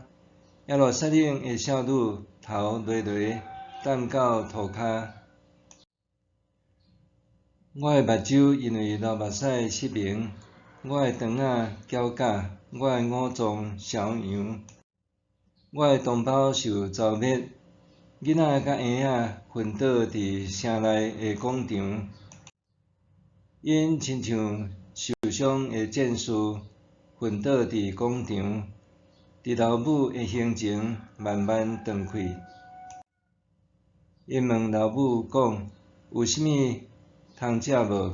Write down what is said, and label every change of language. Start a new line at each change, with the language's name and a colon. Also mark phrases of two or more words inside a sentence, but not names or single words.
Min Nan Chinese: 耶路撒冷的少女头犁犁，担到涂骹。我的目睭因为流目屎失明，我的肠仔搅假，我的五脏烧痒，我的同胞受糟灭，囡仔甲婴仔昏倒伫城内的广场，因亲像受伤的战士，昏倒伫广场，伫老母的胸前慢慢断气。因问老母讲：有啥物通食无？